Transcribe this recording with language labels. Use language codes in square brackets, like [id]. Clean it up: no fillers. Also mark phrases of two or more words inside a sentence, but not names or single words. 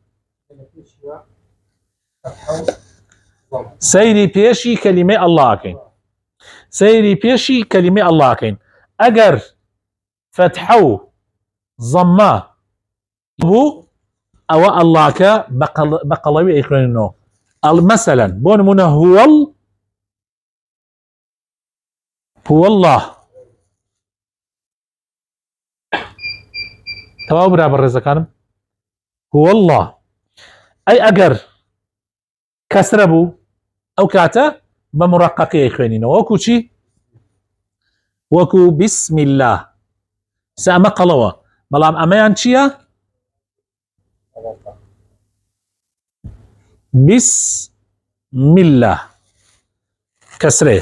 [ckb] سەیری پێشی کەلیمەی ئەڵڵاکەین، سەیری پێشی کەلیمەی ئەڵڵاکەین. ئەگەر فەتحە و ضەممە بوو ئەوە ئەڵڵاکە بە قەڵەوی ئەیخوێننەوە. مەسەلەن بۆ نمونە [ar] هو الله. [ckb] تەواو برا بەڕێزەکانم. [ar] هو الله. [ckb] ئەی ئەگەر کەسرە بوو ئەو کاتە بە مڕەقەقی ئەیخوێنینەوە وەکو چی؟ [ar] وەکو بسم الله. [ckb] ئەمە قەڵەوە، بەڵام ئەمەیان چییە؟ [ar] بسم الله کەسرەیە.